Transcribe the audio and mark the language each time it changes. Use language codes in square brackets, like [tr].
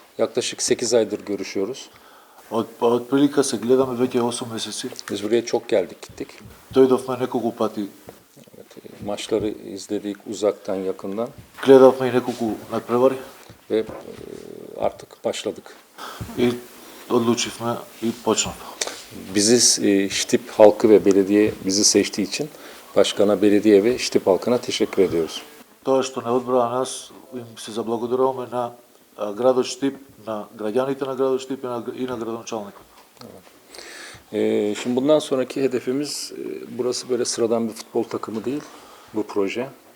[tr] Yaklaşık 8 aydır görüşüyoruz. [mk] Од прилика се гледаме веќе 8 месеци. [tr] Biz buraya çok geldik gittik. [mk] Дојдовме неколку пати, [tr] Evet, maçları izledik uzaktan yakından [mk] гледавме и неколку надпревари [tr] ve artık başladık. [mk] и одлучивме и почнавме. [tr] Bizi Štip halkı ve belediye bizi seçtiği için başkana, belediye ve Štip halkına teşekkür ediyoruz. [mk] Тоа што не одбраа нас, им се заблагодаруваме на градот Штип, на граѓаните на градот Штип и на градоначалникот. [tr] Şimdi bundan sonraki hedefimiz burası böyle sıradan bir futbol takımı değil bu proje.